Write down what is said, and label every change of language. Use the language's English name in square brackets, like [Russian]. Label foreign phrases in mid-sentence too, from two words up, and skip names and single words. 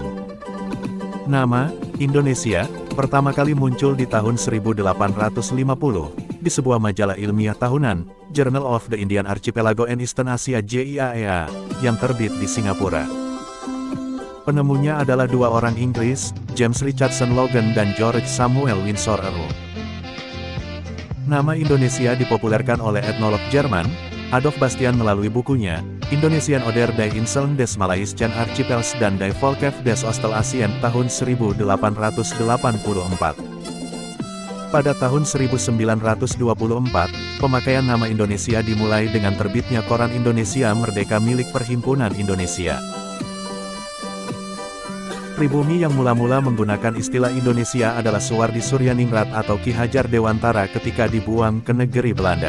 [Indonesian] Nama Indonesia pertama kali muncul di tahun 1850 di sebuah majalah ilmiah tahunan, Journal of the Indian Archipelago and Eastern Asia JIAEA, yang terbit di Singapura. Penemunya adalah dua orang Inggris, James Richardson Logan dan George Samuel Windsor Earl. Nama Indonesia dipopulerkan oleh etnolog Jerman, Adolf Bastian melalui bukunya, Indonesian Oder die Inseln des Malaysian Archipels dan die Volkef des Oost-Asien tahun 1884. Pada tahun 1924, pemakaian nama Indonesia dimulai dengan terbitnya Koran Indonesia Merdeka milik Perhimpunan Indonesia. Pribumi yang mula-mula menggunakan istilah Indonesia adalah Suwardi Suryaningrat atau Ki Hajar Dewantara ketika dibuang ke negeri Belanda.